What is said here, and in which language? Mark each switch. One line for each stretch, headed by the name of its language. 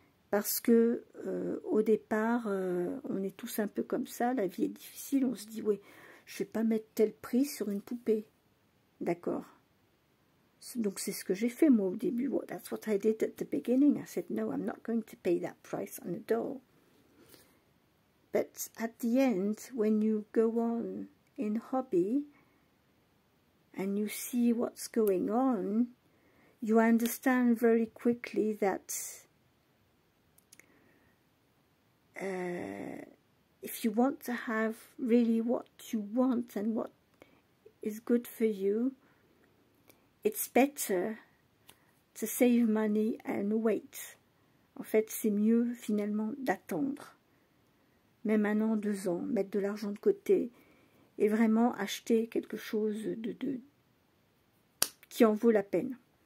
French: Parce que au départ, on est tous un peu comme ça, la vie est difficile, on se dit, oui, je ne vais pas mettre tel prix sur une poupée. D'accord. Donc c'est ce que j'ai fait moi au début.
English: Well, that's what I did at the beginning. I said, no, I'm not going to pay that price on a doll. But at the end, when you go on in hobby and you see what's going on, you understand very quickly that if you want to have really what you want and what is good for you, it's better to save money and wait.
French: En fait, c'est mieux finalement d'attendre. Même 1 an, 2 ans, mettre de l'argent de côté et vraiment acheter quelque chose qui en vaut la peine.